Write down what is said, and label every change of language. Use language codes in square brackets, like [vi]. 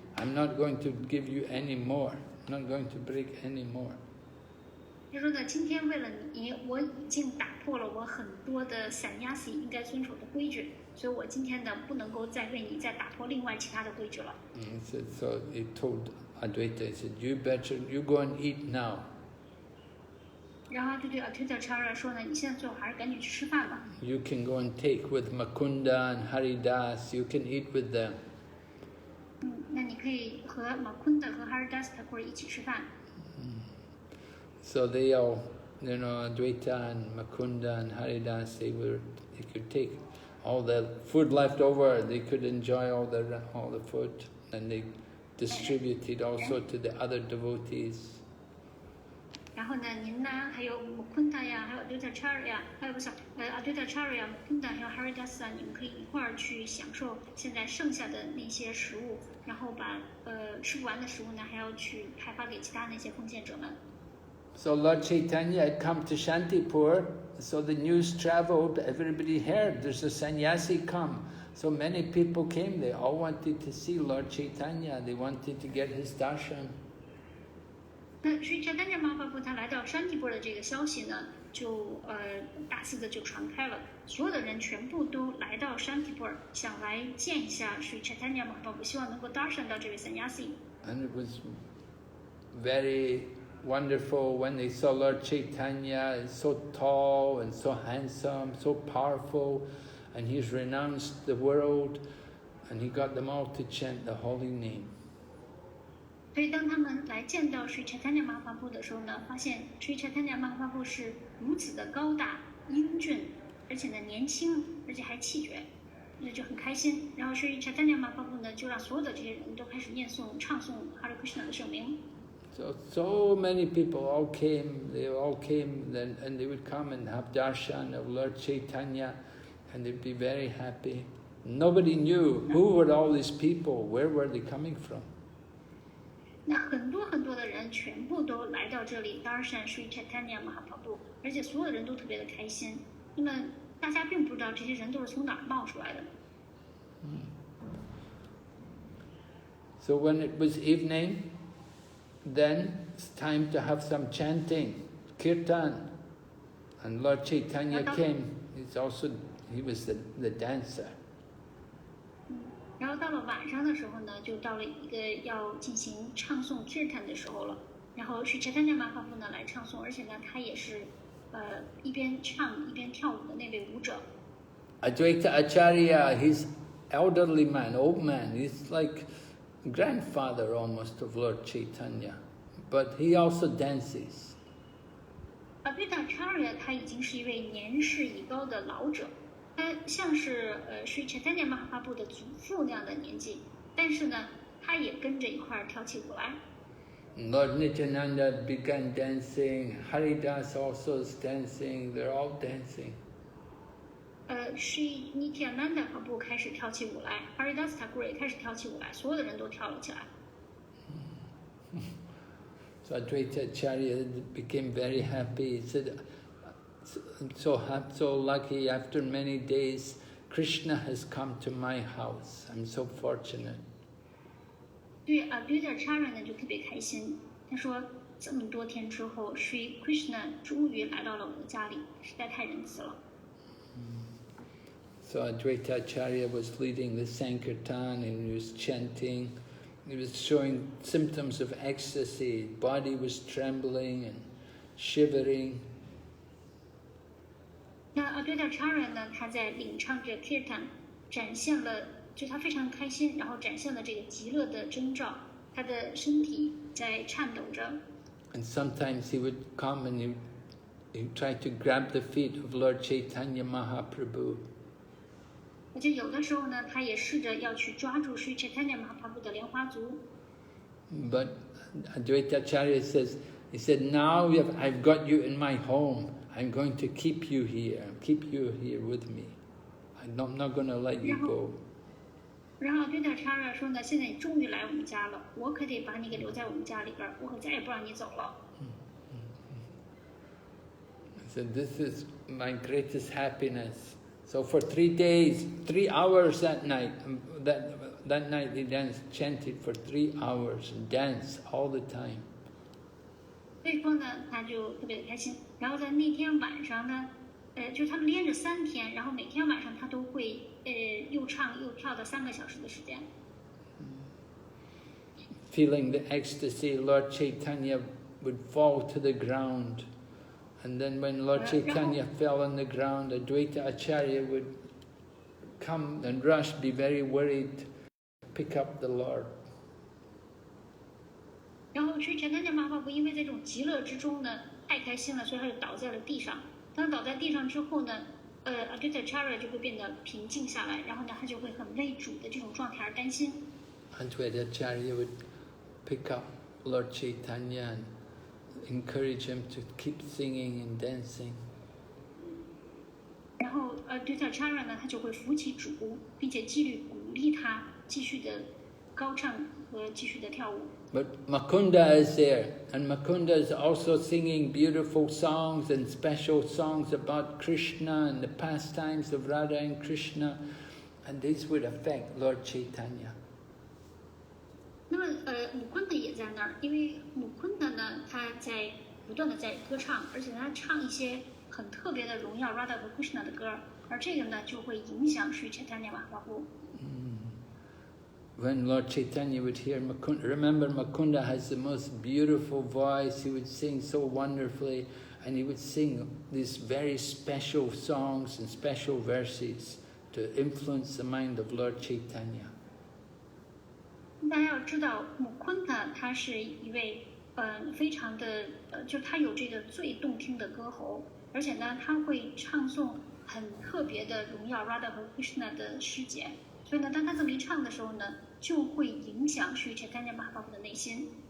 [en] I'm not going to give you any more, I'm not going to break any more. [zh] 他说呢，今天为了你，我已经打破了我很多的sannyasi应该遵守的规矩，所以我今天呢不能够再为你再打破另外其他的规矩了。 [en] So he told Advaita, he said, you go and eat now. [zh] 然后就对 Advaitacharya 说呢，你现在最好还是赶紧去吃饭吧。 [en] You can go and take with Mukunda and Haridas, you can eat with them. [zh] 那你可以和 Mukunda 和 Haridas Thakur 一起吃饭。 [en] So they all, Advaita and Mukunda and Haridas, they could take all the food left over, they could enjoy all the food, and they distributed also to the other devotees. [zh] 然后呢，您呢，还有 Mukunda 呀，还有 Advaitacharya， 还有Advaitacharya、Mukunda 还有 Haridas 啊，你们可以一块儿去享受现在剩下的那些食物，然后把吃不完的食物呢，还要去派发给其他那些奉献者们。 [en] So Lord Caitanya had come to Shantipur, so the news traveled, everybody heard there's a sannyasi come. So many people came, they all wanted to see Lord Caitanya, they wanted to get his darshan. [zh] 那Sri Chaitanya Mahaprabhu 他来到山地波的这个消息呢，就大肆的就传开了，所有的人全部都来到山地波，想来见一下 Sri Chaitanya Mahaprabhu，希望能够 darshan 到这位 sannyasi。 [en] And it was very wonderful when they saw Lord Chaitanya, so tall and so handsome, so powerful, and he's renounced the world, and he got them all to chant the holy name. [zh] 所以当他们来见到 Sri Chaitanya Mahaprabhu 的时候呢，发现 Sri Chaitanya Mahaprabhu 是如此的高大、英俊，而且呢年轻，而且还气绝，那就很开心。然后 Sri Chaitanya Mahaprabhu 呢，就让所有的这些人都开始唱诵 Hare Krishna 的圣名。 [en] So many people all came, and they would come and have darshan of Lord Chaitanya, and they'd be very happy. Nobody knew who were all these people, where were they coming from. [zh] 那很多很多的人全部都来到这里 darshan Sri Chaitanya Mahaprabhu， 而且所有人都特别的开心。那么大家并不知道这些人都是从哪儿冒出来的。 [en] So when it was evening, then it's time to have some chanting, kirtan, and Lord Chaitanya came. He was the dancer. [zh] 然后到了晚上的时候呢，就到了一个要进行唱诵 kirtan 的时候了。然后是 Chaitanya Mahaprabhu 呢来唱诵，而且呢他也是一边唱一边跳舞的那位舞者。 [en] Advaita Acharya, he's elderly man, old man. He's like grandfather almost of Lord Chaitanya, but he also dances. [zh] Advaitacharya 他已经是一位年事已高的老者，他像是Sri Chaitanya Mahaprabhu 的祖父那样的年纪，但是呢，他也跟着一块儿跳起舞来。 [en] Lord Nityananda began dancing. Haridas also is dancing. They're all dancing. [zh] Sri Nityananda Prabhu 开始跳起舞来 ，Haridas Thakur 也开始跳起舞来，所有的人都跳了起来。 [en] So Advaita Acharya became very happy. He said, so lucky, after many days, Krishna has come to my house. I'm so fortunate. [zh] 对Advaitacharya 呢就特别开心，他说这么多天之后 ，Sri Krishna 终于来到了我的家里，实在太仁慈了。 [en] So Advaita Acharya was leading the Sankirtan and he was chanting. He was showing symptoms of ecstasy. Body was trembling and shivering. [zh] 那Advaitacharya呢，他在领唱着 Kirtan， 展现了，就他非常开心，然后展现了这个极乐的征兆，他的身体在颤抖着。 [en] And sometimes he would come and he tried to grab the feet of Lord Caitanya Mahaprabhu. [zh] 而且有的时候呢，他也试着要去抓住 Sri Chaitanya Mahaprabhu 的莲花足。 [en] But Advaita Acharya says, he said, now I've got you in my home. I'm going to keep you here with me. I'm not going to let you go. [zh] 然后Advaitacharya 说呢，现在你终于来我们家了，我可得把你给留在我们家里边，我可再也不让你走了。 [en] So this is my greatest happiness. So for 3 days, 3 hours that night, that night they chanted for 3 hours and danced all the time. [zh] 所以说呢，他就特别的开心。然后在那天晚上呢，就是他们连着3天，然后每天晚上他都会又唱又跳到3个小时的时间。 [en] Feeling the ecstasy, Lord Chaitanya would fall to the ground And then when Lord Chaitanya fell on the ground, Advaita Acharya would come and rush, be very worried, pick up the Lord. [zh] 然后Sri Chaitanya Mahaprabhu因为在这种极乐之中呢，太开心了，所以他就倒在了地上。当他倒在地上之后呢，Advaita Acharya 就会变得平静下来，然后呢，他就会很为主的这种状态而担心。 [en] Advaita Acharya would pick up Lord Chaitanya and encourage him to keep singing and dancing. [zh] 然后Advaita Acharya 呢，他就会扶起主，并且鼓励他继续的高唱和继续的跳舞。 [en] But Mukunda is there, and Mukunda is also singing beautiful songs and special songs about Krishna and the pastimes of Radha and Krishna, and this would affect Lord Chaitanya. [zh] 那么姆昆德也在那儿，因为姆昆德呢，他在不断的在歌唱，而且他唱一些很特别的荣耀 Radha 和 Krishna 的歌，而这个呢就会影响Sri Chaitanya Mahaprabhu。 [en] When Lord Chaitanya would hear Mukunda, remember Mukunda has the most beautiful voice, he would sing so wonderfully, and he would sing these very special songs and special verses to influence the mind of Lord Chaitanya. [zh] 大家要知道，姆昆德他是一位非常的就他有这个最动听的歌喉，而且呢他会唱诵很特别的荣耀 Radha 和 Krishna 的诗节，所以呢当他这么一唱的时候呢，就会影响Sri Chaitanya Mahaprabhu 的内心。